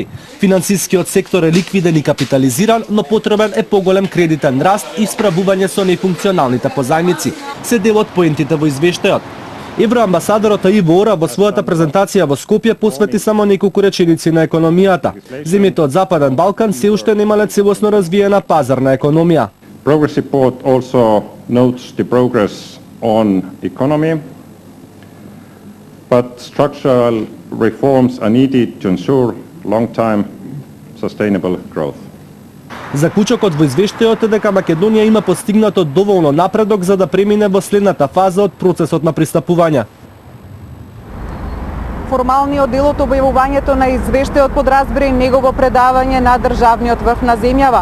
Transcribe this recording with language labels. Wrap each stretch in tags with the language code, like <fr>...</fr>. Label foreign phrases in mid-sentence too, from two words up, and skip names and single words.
<mk>Финансискиот сектор е ликвиден и капитализиран, но потребен е поголем кредитен раст и справување со нефункционалните позајмици. Се дел од поентите во извештајот. Евроамбасадорот Иво Ора во својата презентација во Скопје посвети само неколку реченици на економијата. Земјите од Западен Балкан се уште немале целосно развиена пазарна економија.</mk> <en>Progress report also notes the progress on economy, but structural reforms are needed to ensure long-term sustainable growth.</en> <mk>Заклучокот во извештајот е дека Македонија има постигнато доволно напредок за да премине во следната фаза од процесот на пристапување. Формалниот дел од објавувањето на извештајот подразбира и негово предавање на државниот врв на земјава.</mk>